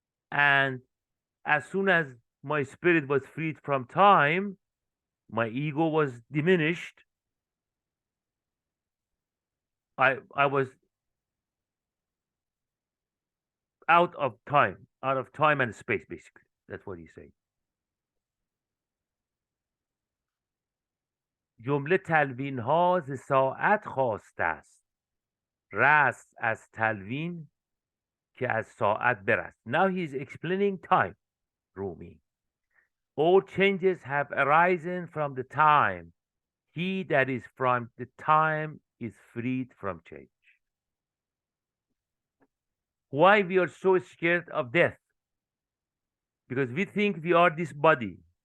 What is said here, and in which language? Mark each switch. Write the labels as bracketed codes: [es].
[en] And as soon as my spirit was freed from time, my ego was diminished. I was out of time and space, basically. That's what he's saying. [fa] جمله تلوین ها ز ساعت خواسته است، رست از تلوین که از ساعت برست. [en] Now he's explaining time, Rumi. All changes have arisen from the time. He that is from the time is freed from change. Why we are so scared of death? Because we think we are this body.